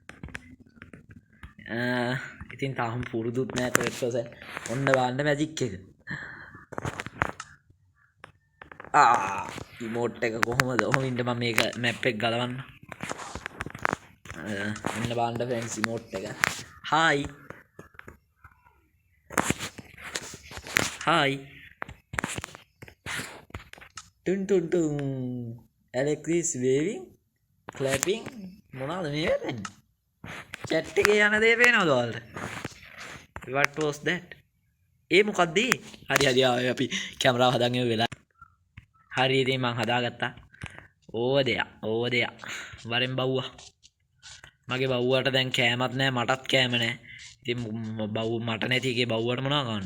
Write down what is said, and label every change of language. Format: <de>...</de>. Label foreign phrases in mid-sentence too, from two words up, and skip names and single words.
<si>ඉතින් තාම පුරුදුත් නැහැ</si> <en>third person.</en> <si>ඔන්න බලන්න මැජික් එක. ඉමෝට් එක කොහොමද? ඔහොම ඉන්න මම මේක මැප් එක ගලවන්න. ඔන්න බලන්න</si> <en>friends emote</en> <si>එක. හායි. Tung.</si> <en>Alex is waving, clapping.</en> <si>මොනවද මේ වෙන්නේ? chat එකේ යන දේ පේනවද ඔයාලට?</si> <en>What was that?</en> <si>ඒ මොකක්ද ඒ? හරි අපි කැමරාව හදාගෙන වෙලා. හරි ඉතින් මම හදාගත්තා. ඕව දෙයක්. වරෙන් බව්වා. මගේ බව්වට දැන් කෑමක් නැහැ, මටත් කෑම නැහැ. ඉතින් බව් මට නැති එකේ බව්වට මොනවා ගන්නද?</si>